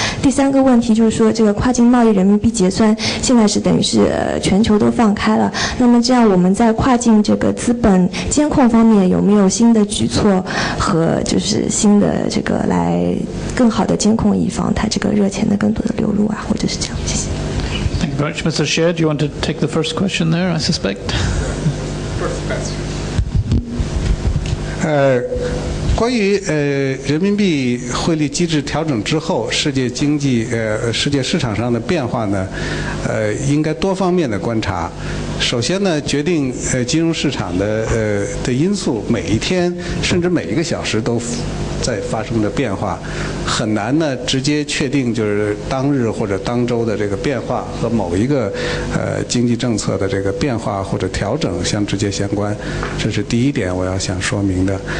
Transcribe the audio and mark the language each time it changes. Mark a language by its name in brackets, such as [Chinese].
[Chinese] 第三个问题就是说这个跨境贸易人民币结算现在是等于是全球都放开了，那么这样我们在跨境这个资本监控方面有没有新的举措和就是新的这个来更好的监控，以防它这个热钱的更多的流入啊，或者是这样。谢谢。 [English] Thank you very much. Mr. Shea, do you want to take the first question there, I suspect? First question. [Chinese] 关于人民币汇率机制调整之后，世界经济世界市场上的变化呢，应该多方面的观察。首先呢，决定金融市场的因素，每一天甚至每一个小时都在发生着变化，很难呢直接确定就是当日或者当周的这个变化和某一个经济政策的这个变化或者调整直接相关，这是第一点我要想说明的。